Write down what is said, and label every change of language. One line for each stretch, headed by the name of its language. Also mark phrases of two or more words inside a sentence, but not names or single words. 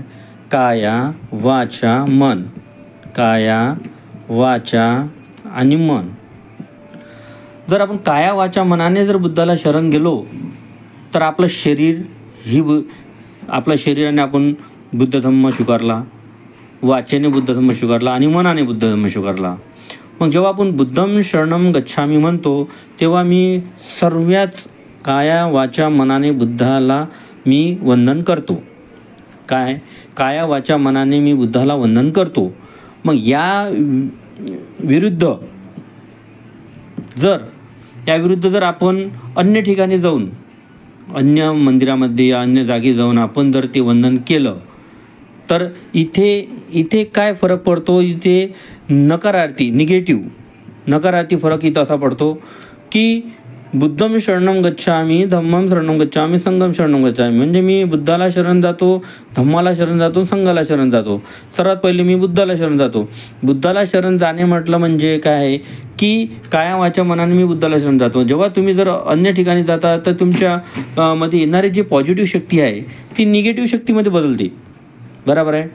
Marathi: काया वाचा मन, काया वाचा आणि मन. जर आपण काया वाचा मनाने जर बुद्धाला शरण गेलो तर आपलं शरीर आपल्या शरीराने आपण बुद्ध धम्म स्वीकारला, वाचेने बुद्ध धम्म स्वीकारला आणि मनाने बुद्ध धम्म स्वीकारला. मग जेव्हा आपण
Pali: बुद्धम शरणम गच्छामि
Marathi: म्हणतो तेव्हा मी सर्वच काया वाचा मनाने बुद्धाला मी वंदन करतो. काया वाचा मनाने मी बुद्धाला वंदन करतो. मग या विरुद्ध जर आपण अन्य ठिकाणी जाऊन, अन्य मंदिरामध्ये या अन्य जागी जाऊन आपण जर ते वंदन केलं तर इथे काय फरक पडतो, इथे नकारार्थी फरक इथं असा पडतो की
Pali: बुद्धम शरणम गच्छामि, धम्मम शरणम गच्छामि, संघम शरणम गच्छामि.
Marathi: म्हणजे मी बुद्धाला शरण जातो, धम्माला शरण जातो, संघाला शरण जातो. सर्वात पहिले मी बुद्धाला शरण जातो. बुद्धाला शरण जाणे म्हटलं म्हणजे काय आहे की काया वाचा मनाने मी बुद्धाला शरण जातो. जेव्हा तुम्ही जर अन्य ठिकाणी जाता तर तुमच्या मध्ये येणारी जी पॉझिटिव्ह शक्ती आहे ती निगेटिव्ह शक्तीमध्ये बदलते, बरोबर आहे.